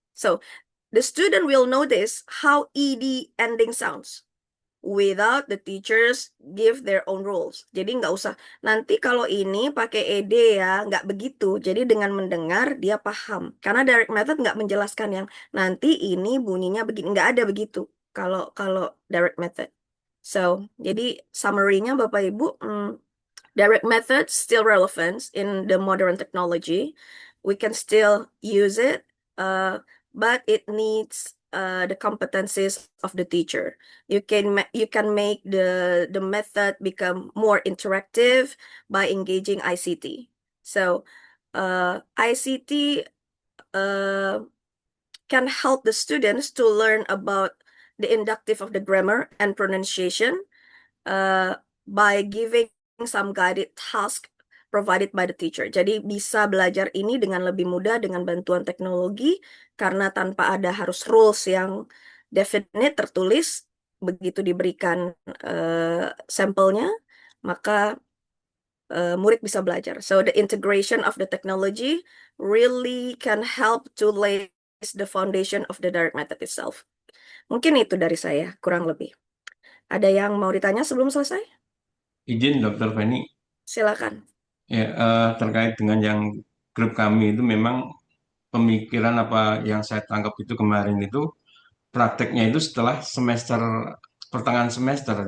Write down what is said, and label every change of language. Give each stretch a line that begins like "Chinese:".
English: So the student will notice how ED ending sounds without the teachers give their own rules.
Indonesian: Jadi nggak usah, nanti kalau ini pakai ED ya, nggak begitu. Jadi dengan mendengar dia paham. Karena direct method nggak menjelaskan yang nanti ini bunyinya begini, nggak ada begitu. Kalau direct method. So, jadi summary-nya Bapak Ibu,
English: direct method still relevant in the modern technology. We can still use it, but it needs the competencies of the teacher. You can make the method become more interactive by engaging ICT. So ICT can help the students to learn about the inductive of the grammar and pronunciation by giving some guided task provided by the teacher.
Indonesian: Jadi bisa belajar ini dengan lebih mudah dengan bantuan teknologi karena tanpa ada harus rules yang definite tertulis, begitu diberikan sampelnya, maka murid bisa belajar.
English: So the integration of the technology really can help to lay the foundation of the direct method itself.
Indonesian: Mungkin itu dari saya, kurang lebih. Ada yang mau ditanya sebelum selesai? Izin Dr. Feni, Silakan. ya terkait dengan yang grup kami itu memang pemikiran apa yang saya tangkap itu kemarin itu prakteknya itu setelah semester pertengahan semester.